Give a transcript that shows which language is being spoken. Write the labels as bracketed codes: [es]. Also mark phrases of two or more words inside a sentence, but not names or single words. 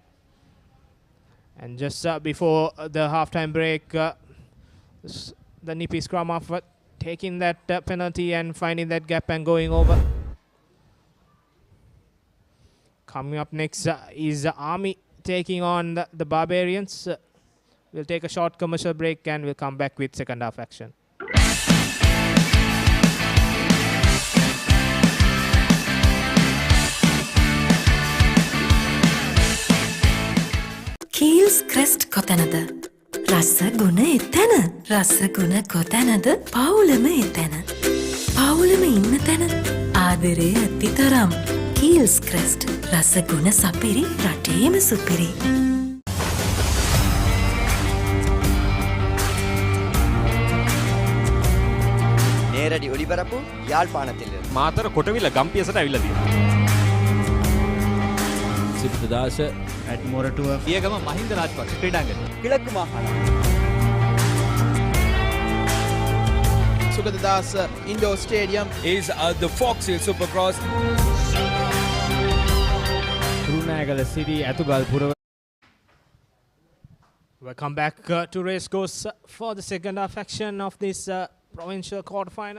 [en] And just before the halftime break, the nippy scrum off, taking that penalty and finding that gap and going over. Coming up next is Army taking on the Barbarians. We'll take a short commercial break and we'll come back with second half action. [si] කීල්ස් ක්‍රෙස්ට් කොතැනද? රස ගුණ එතැන. රස ගුණ කොතැනද? පවුලම එතැන. පවුලම ඉන්න තැන. ආදරය ඇති තරම්. කීල්ස් ක්‍රෙස්ට්. රස ගුණ සපිරි රටේම සුපිරි. [ta] நேரடி ஒளிபரப்பு யாழ்ப்பாணத்திலிருந்து. [si] මාතර කොටවිල ගම්පියසට ඇවිල්ලා තියෙනවා. සිද්ධාශ [en] at Moratua [si] පියගම මහින්ද රාජපක්ෂ ක්‍රීඩාංගණය. [ta] கிழக்கு மாகாணம். [en] Sugadadasa Indoor Stadium is the Fox Hill Supercross. [si] කුරුණෑගල City ඇතුගල්පුර. [en] Welcome back to race course for the second half action of this provincial quarterfinal.